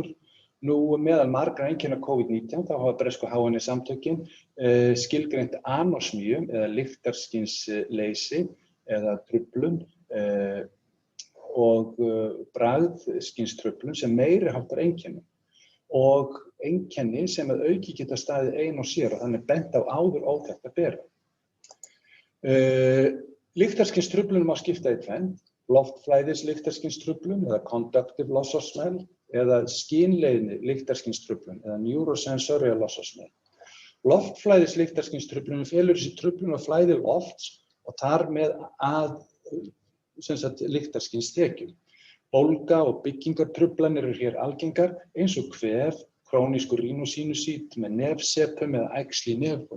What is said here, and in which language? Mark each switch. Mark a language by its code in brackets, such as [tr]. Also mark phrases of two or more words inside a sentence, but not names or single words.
[is] Meðal margra einkenna COVID-19 þá hafa bresku HN-samtökin skilgreint anosmíu eða lyktarskynsleysi eða truflun og bragðskynstruflun sem meiri háttar einkennum og einkenni sem að auki geta staðið ein og sér og þannig bent á áður óþekkta bera. Lyktarskynstruflun má skipta í tvennt, loftflæðis lyktarskynstruflun eða [en] conductive loss of smell [is] eða skynleiðni lyktarskynstruflun eða [en] neurosensorial loss of smell. [is] Loftflæðis lyktarskynstruflun felur í sér truflun á flæði lofts og þar með að lyktarskynsstekjum. Bólga og byggingartruflanir eru hér algengar eins og kvef, krónískur rínósínusít með nefsepum eða æxli í nefbóli.